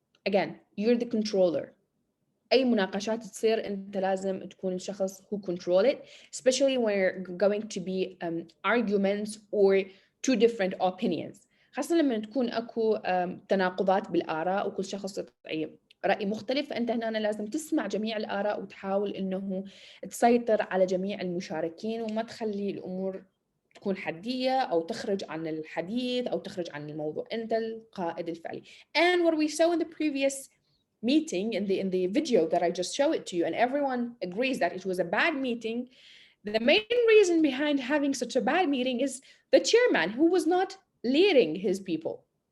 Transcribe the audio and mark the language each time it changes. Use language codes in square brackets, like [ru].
[en] Again, you're the controller. [ar] أي مناقشات تصير أنت لازم تكون الشخص [en] who control it, especially when you're going to be arguments or 2 different opinions. [ar] خاصة لما تكون أكو تناقضات بالآراء وكل شخص يعطي رأي مختلف، فأنت هنا لازم تسمع جميع الآراء وتحاول إنه تسيطر على جميع المشاركين وما تخلي الأمور تكون حدية أو تخرج عن الحديث أو تخرج عن الموضوع. أنت القائد الفعلي. [en] And what we saw in the previous meeting in the video that I just showed it to you, and everyone agrees that it was a bad meeting. The main reason behind having such a bad meeting is the chairman who was not leading his people.